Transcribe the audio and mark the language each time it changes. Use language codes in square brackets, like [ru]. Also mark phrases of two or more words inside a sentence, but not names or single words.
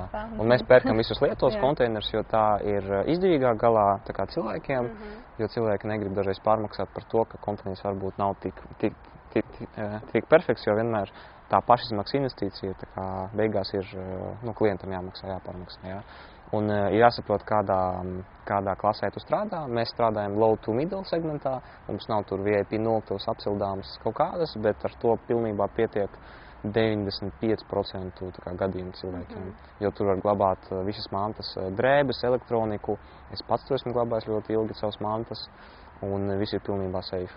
[lv] Un mēs pērkam visus lietos konteinerus, jo tā ir izdevīgāk galā tā kā cilvēkiem, jo cilvēki negrib dažreiz pārmaksāt par to, ka konteiners varbūt nav tik perfekts, jo vienmēr tā pašizmaksas investīcija tā kā beigās ir klientam jāpārmaksā, jā. Un ir jāsaprot, kādā klasē tu strādā. Mēs strādājam [en] low to middle [lv] segmentā. Mums nav tur VIP noktavas apsildāmas kaut kādas, bet ar to pilnībā pietiek 95% gadījumu cilvēkiem. Jo tur var glabāt visas mantas, drēbes, elektroniku. Es pats to esmu glabājis ļoti ilgi savas mantas, un viss ir pilnībā safe.